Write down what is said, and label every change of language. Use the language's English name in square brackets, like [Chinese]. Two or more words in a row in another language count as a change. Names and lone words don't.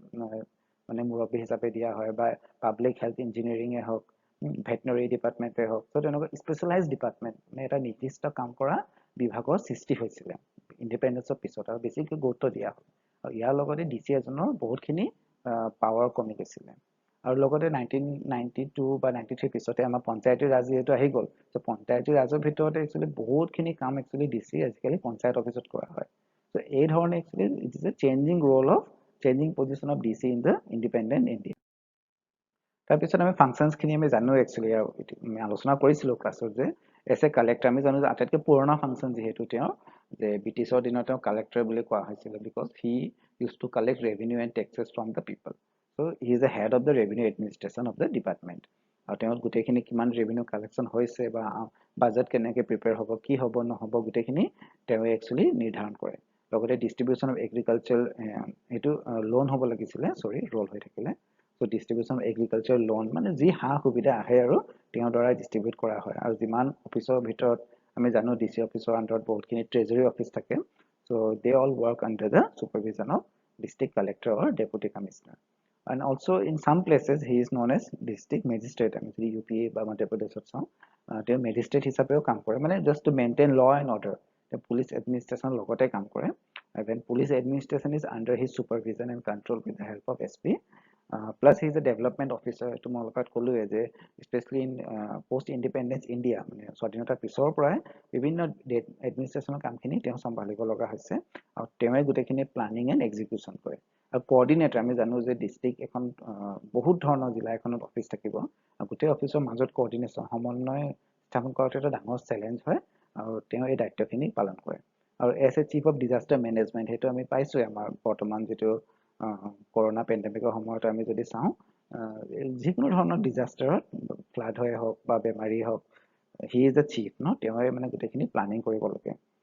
[Assamese] মানে মুৰব্বী হিচাপে দিয়া হয় বা [English] public health engineering [Assamese] এ হওক [English] veterinary department [Assamese] হওক সো তেনেকুৱা [English] specialized department [Assamese] মানে এটা নিৰ্দিষ্ট কাম কৰা বিভাগৰ সৃষ্টি হৈছিলে ইন্ডিপেন্ডেন্সৰ পিছত আৰু বেছিকৈ গুৰুত্ব দিয়া হয় আৰু ইয়াৰ লগতে ডিসি এজনৰ বহুতখিনি পাৱাৰ কমি গৈছিলে আৰু লগতে 1992 বা 93 পিছতে আমাৰ পঞ্চায়তৰ ৰাজ যেহেতু আহি গল সো পঞ্চায়তৰ ৰাজৰ ভিতৰতে একচুয়ালি বহুতখিনি কাম একচুয়ালি ডিসি আজিকালি পঞ্চায়ত অফিসত কৰা হয় সো এই ধৰণে একচুয়ালি [English] it is a changing role of changing position of DC in the independent India [Assamese] তাৰ পিছত আমি ফাংচনছ খিনি আমি জানো একচুয়ালি আমি আলোচনা কৰিছিলো ক্লাছত যে [English] as a collector [Assamese] আমি জানো যে আটাইতকৈ পুৰণা ফাংচন যেহেতু তেওঁ যে ব্ৰিটিছৰ দিনত তেওঁ কালেক্টৰ বুলি কোৱা হৈছিল [English] because he use to collect revenue and taxes from the people so he is a head of the revenue administration of the department [Assamese] আৰু তেওঁ গোটেইখিনি কিমান [English] revenue collection [Assamese] হৈছে বা বাজেট কেনেকৈ প্ৰিপেয়াৰ হ'ব কি হ'ব নহ'ব গোটেইখিনি তেওঁ একচুয়ালি নিৰ্ধাৰণ কৰে লগতে [English] distribution of agriculture [Assamese] এটো লোন হ'ব লাগিছিলে সৰি ৰোল হৈ থাকিলে সো [English] distribution of agriculture loan [Assamese] মানে যি হা সুবিধা আহে আৰু তেওঁৰ দ্বাৰা ডিস্ট্ৰিবিউট কৰা হয় আৰু যিমান অফিচৰ ভিতৰত আমি জানো ডিসি অফিচৰ আন্ডাৰত বহুতখিনি [English] treasury office [Assamese] থাকে [English] so they all work under the supervision of district collector or deputy commissioner and also in some places he is known as district magistrate [Assamese] আমি যদি ইউপি বা মধ্য প্ৰদেশত চাওঁ তেওঁ মেজিষ্ট্ৰেট হিচাপেও কাম কৰে মানে [English] just to maintain law and order police administration [Assamese] লগতে কাম কৰে [English] and when police administration is under his supervision and control with the help of SP plus he is a development officer to [Assamese] মলকাত কলোৱে যে [English] specially in post independence India [Assamese] মানে স্বাধীনতাৰ পিছৰ পৰাই বিভিন্ন এডমিনিষ্ট্ৰেশ্যনৰ কামখিনি তেওঁ চম্ভালিব লগা হৈছে আৰু তেওঁৱে গোটেইখিনি [English] planning and execution [Assamese] কৰে আৰু কোঅৰ্ডিনেটৰ আমি জানো যে ডিস্ট্ৰিক্ট এখন বহুত ধৰণৰ জিলা এখনত অফিচ থাকিব আৰু গোটেই অফিচৰ মাজত কোঅৰ্ডিনেশ্যন সমন্বয় স্থাপন কৰাটো এটা ডাঙৰ চেলেঞ্জ হয় আৰু তেওঁ এই দায়িত্বখিনি পালন কৰে আৰু [English] as a chief of disaster management [Assamese] হেতু আমি পাইছো আমাৰ বৰ্তমান যেটো [English] corona pandemic [Assamese] সময়ত আমি যদি চাওঁ যিকোনো ধৰণৰ ডিজাস্টাৰত ফ্লাড হৈ হওক বা বেমাৰী হওক [English] he is the chief [Assamese] তেওঁৱে মানে গোটেইখিনি প্লানিং কৰিব লাগে